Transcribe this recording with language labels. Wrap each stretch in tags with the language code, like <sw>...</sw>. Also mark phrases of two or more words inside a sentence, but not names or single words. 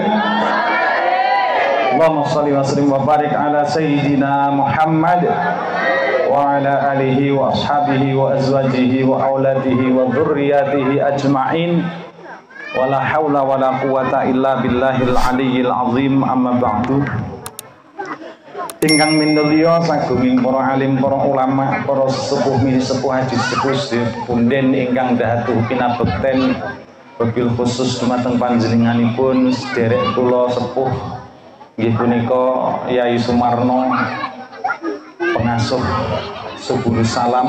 <ar>اللهم صل وسلم وبارك على سيدنا محمد وعلى آله وأصحابه وأزواجه وأولاده وذرياته أجمعين. ولا حول ولا قوة إلا بالله العلي العظيم. أما بعد.</ar> <jv>Ingkang minulya sagunging para alim, para ulama, para sepuh misi sepuh haji sepuh punden ingkang dhahatu pinabekten</jv> <ar>وبالخصوص</ar> <jv>dumateng panjenenganipun sederek kula sepuh nggih punika Yai Sumarno pengasuh Subulus Salam.</jv>